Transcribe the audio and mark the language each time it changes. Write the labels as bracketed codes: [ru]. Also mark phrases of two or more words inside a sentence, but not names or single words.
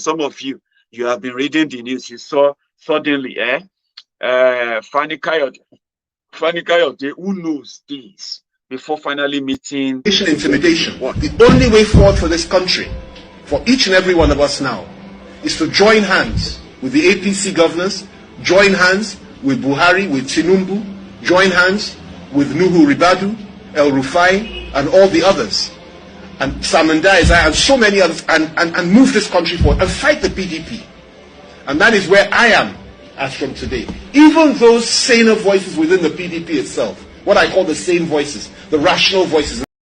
[en] Some of you have been reading the news. You saw suddenly, Fani Kayode, who knows this, before finally meeting. Intimidation. The only way forward for this country, for each and every one of us now, is to join hands with the APC governors, join hands with Buhari, with Tinubu, join hands with Nuhu Ribadu, El Rufai, and all the others, and Samanda Isaiah, and so many others, and move this country forward and fight the PDP. And that is where I am as from today. Even those saner voices within the PDP itself, what I call the sane voices, the rational voices.